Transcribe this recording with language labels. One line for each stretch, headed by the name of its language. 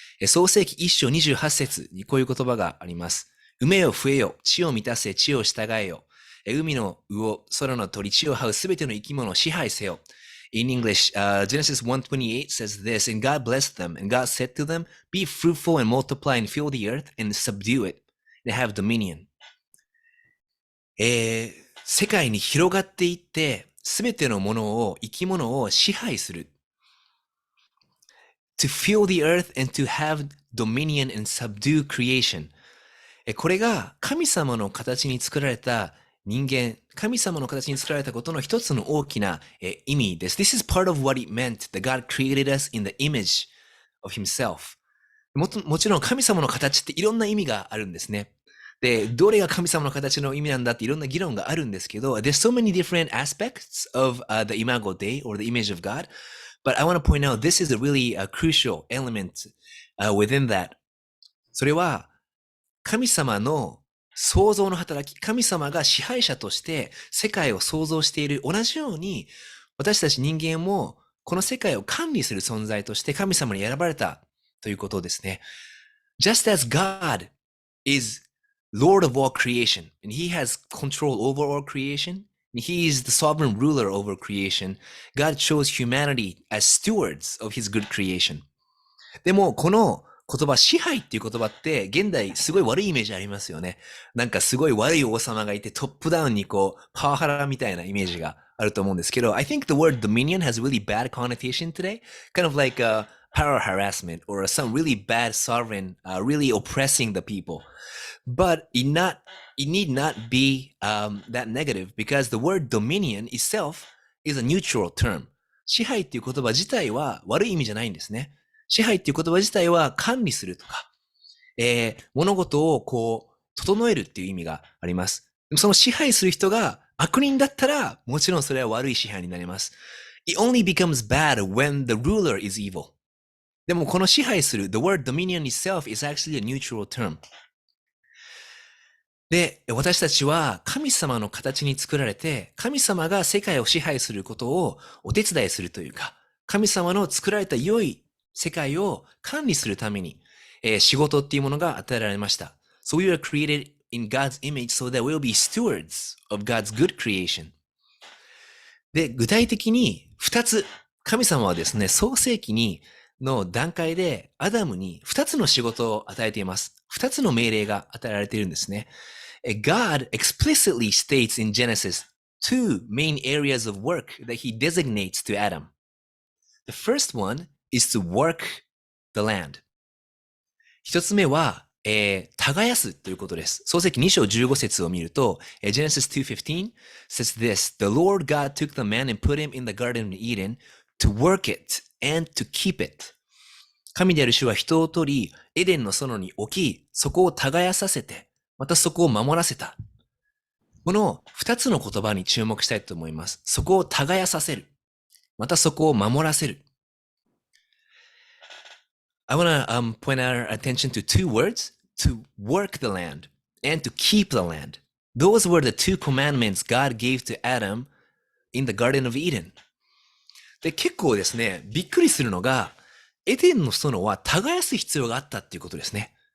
Japanese: 創世記1章28節にこういう言葉があります。埋めよ増えよ、地を満たせ、地を従えよ。海の魚、空の鳥、地を這うすべての生き物を支配せよ。
English: In English, Genesis 1:28 says this, and God blessed them, and God said to them, be fruitful and multiply and fill the earth and subdue it, and have dominion.
Japanese: 世界に広がっていって、すべてのものを、生き物を支配する。
English: To fill the earth and to have dominion and subdue creation.
Japanese: これが神様の形に作られた人間、神様の形に作られたことの一つの大きな意味です。
English: This is part of what it meant that God created us in the image of Himself.
Japanese: もちろん神様の形っていろんな意味があるんですね。で、どれが神様の形の意味なんだっていろんな議論があるんですけど、
English: there's so many different aspects of the Imago Dei or the image of God. But I want to point out this is a really crucial element within that.
Japanese: それは神様の創造の働き、神様が支配者として世界を創造している同じように、私たち人間もこの世界を管理する存在として神様に選ばれたということですね。
English: Just as God is Lord of all creation, and He has control over all creation, and He is the sovereign ruler over creation, God chose humanity as stewards of His good creation.
Japanese: でもこの言葉、支配っていう言葉って現代すごい悪いイメージありますよね。なんかすごい悪い王様がいてトップダウンにこうパワハラみたいなイメージがあると思うんですけど、
English: I think the word dominion has really bad connotation today, kind of like power harassment or some really bad sovereign really oppressing the people. But it need not be that negative because the word dominion itself is a neutral term.
Japanese: 支配っていう言葉自体は悪い意味じゃないんですね。支配っていう言葉自体は管理するとか、物事をこう整えるっていう意味があります。でもその支配する人が悪人だったらもちろんそれは悪い支配になります。
English: It only becomes bad when the ruler is evil.
Japanese: でもこの支配する
English: the word dominion itself is actually a neutral term.
Japanese: で、私たちは神様の形に作られて、神様が世界を支配することをお手伝いするというか、神様の作られた良い世界を管理するために、仕事っていうものが与えられました。
English: So we were created in God's image so that we'll be stewards of God's good creation.
Japanese: で、具体的に2つ、神様はですね、創世記の段階でアダムに2つの仕事を与えています。 2つの命令が与えられているんですね。
English: God explicitly states in Genesis two main areas of work that he designates to Adam. The first one is to work the land.
Japanese: 一つ目は、耕すということです。創世記2章15節を見ると、
English: Genesis 2:15 says this, The Lord God took the man and put him in the garden of Eden to work it and to keep it.
Japanese: 神である主は人を取り、エデンの園に置き、そこを耕させて、またそこを守らせた。この二つの言葉に注目したいと思います。そこを耕させる。またそこを守らせる。
English: I want to point our attention to two words, to work the land and to keep the land. Those were the two commandments God gave to Adam in the Garden of Eden.
Japanese: で、結構ですね、びっくりするのが、エデンの園は耕す必要があったっていうことですね。